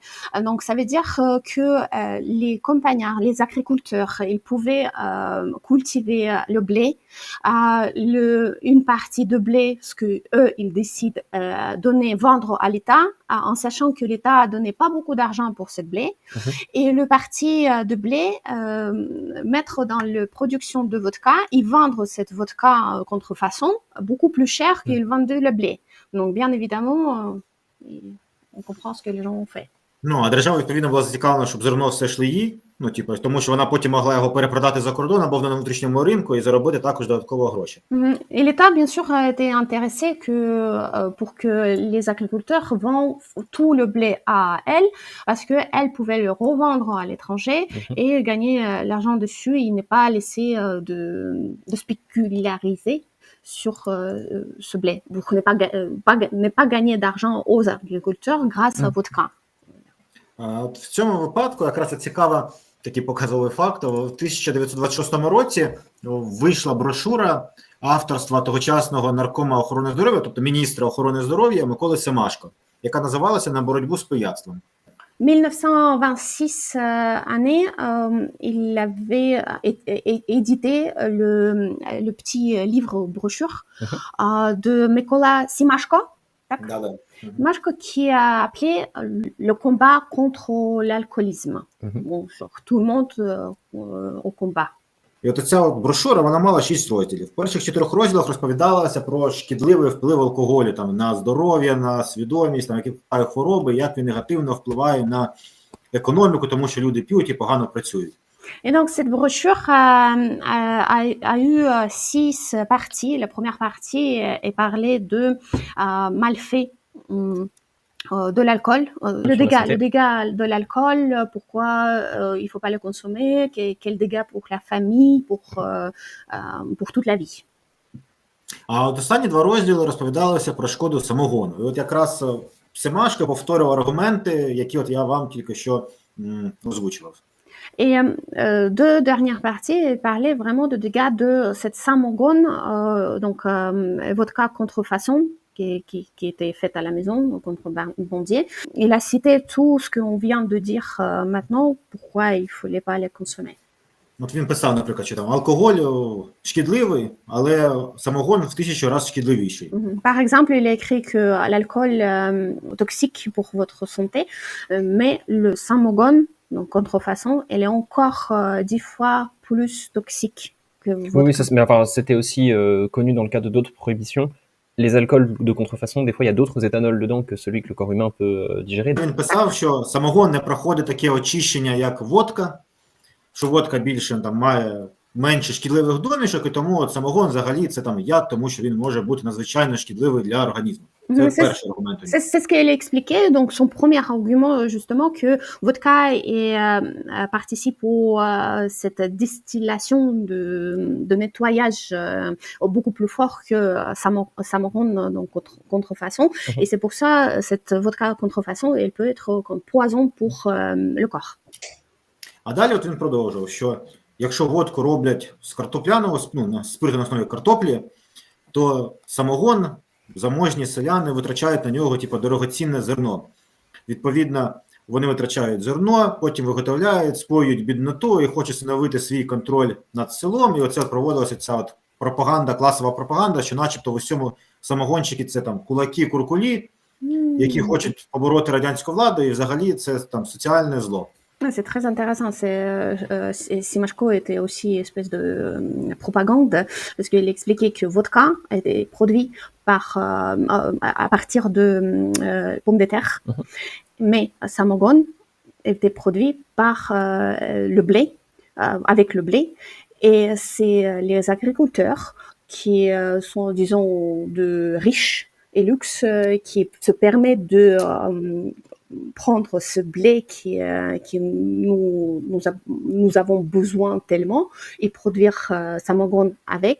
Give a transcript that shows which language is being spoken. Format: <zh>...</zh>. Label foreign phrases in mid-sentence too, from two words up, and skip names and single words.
<fr>Donc, ça veut dire que les campagnards, les agriculteurs, ils pouvaient cultiver le blé, une partie de blé, ce que eux ils décident vendre à l'État, en sachant que l'État donnait pas beaucoup d'argent pour ce blé, et le parti de blé mettre dans la production de vodka et vendre cette vodka contrefaçon beaucoup plus cher qu'ils vendaient le blé. Donc bien évidemment, on comprend ce que les gens ont fait.</fr> <uk>А держава, відповідно, була зацікавлена, щоб зерно все йшло їй, тому що вона потім могла його перепродати за кордон або на внутрішньому ринку і заробити також додатково гроші.</uk> <fr>Et l'État, bien sûr, a été intéressé pour que les agriculteurs vendent tout le blé à elle, parce qu'elle pouvait le revendre à l'étranger et gagner l'argent dessus. Il n'est pas laissé de spéculariser sur ce blé. Donc, ne pas gagner d'argent aux agriculteurs grâce à vodka.</fr> <uk>В цьому випадку якраз цікава, такий показовий факт. В 1926 році вийшла брошура авторства тогочасного наркома охорони здоров'я, тобто міністра охорони здоров'я Миколи Семашко, яка називалася «На боротьбу з пияцтвом».</uk> <fr>1926 année, il avait édité le petit livre brochure de Mykola Semashko. Mashko qui a appelé le combat contre l'alcoolisme. Bon, tout le monde au combat.</fr> <uk>І от ця брошура, вона мала 6 розділів. В перших 4 розділах розповідалося про шкідливий вплив алкоголю на здоров'я, на свідомість, на які хвороби, як він негативно впливає на економіку, тому що люди п'ють і погано працюють.</uk> <fr>Et donc, cette brochure a eu 6 parties. La première partie est parlée de malfaits de l'alcool, le dégât de l'alcool, pourquoi il ne faut pas le consommer, quel dégât pour la famille, pour toute la vie.</fr> <uk>А от останні 2 розділи розповідалися про шкоду самогону. І от якраз Семашко повторював аргументи, які от я вам тільки що озвучував.</uk> <fr>Et deux dernières parties parlaient vraiment de dégâts de cette samogone, donc vodka contrefaçon, qui était faite à la maison, contrebandier. Il a cité tout ce qu'on vient de dire maintenant, pourquoi il ne fallait pas les consommer.</fr> <uk>От він писав, наприклад, що там алкоголь шкідливий, але самогон в 1000 разів шкідливіший.</uk> <fr>Par exemple, il a écrit que l'alcool est toxique pour votre santé, mais le samogone, donc contrefaçon, elle est encore 10 fois plus toxique que votre... Oui, mais enfin, c'était aussi connu dans le cadre d'autres prohibitions. Les alcools de contrefaçon, des fois, il y a d'autres éthanols dedans que celui que le corps humain peut digérer.</fr> <uk>Він писав, що самогон не проходить таке очищення, як водка, що водка більше має менше шкідливих домішок, і тому от самогон взагалі це яд, тому що він може бути надзвичайно шкідливий для організму. Це</uk> <fr>C'est</fr> <uk>перший аргумент.</uk> <fr>c'est ce qu'elle expliquait. Donc, son premier argument, justement, que vodka participe cette distillation de nettoyage beaucoup plus fort que Samogon, donc contrefaçon. Et c'est pour ça, cette vodka contrefaçon, elle peut être comme poison pour le corps.</fr> <uk>А далі от він продовжував, що якщо водку роблять з картопляного, на спирту на основі картоплі, то самогон заможні селяни витрачають на нього дорогоцінне зерно. Відповідно, вони витрачають зерно, потім виготовляють, споюють бідноту і хочуть встановити свій контроль над селом. І оце проводилася ця от пропаганда, класова пропаганда, що начебто в усьому самогонщики це там кулаки, куркулі, які хочуть побороти радянську владу, і взагалі це там соціальне зло.</uk> <fr>C'est très intéressant. Simashko était aussi une espèce de propagande parce qu'il expliquait que vodka était produit à partir de pommes de terre, mais Samogon était produit par le blé, avec le blé, et c'est les agriculteurs qui sont, disons, de riches et luxe qui se permettent de prendre ce blé qui nous avons besoin tellement et produire Samogon avec.</fr>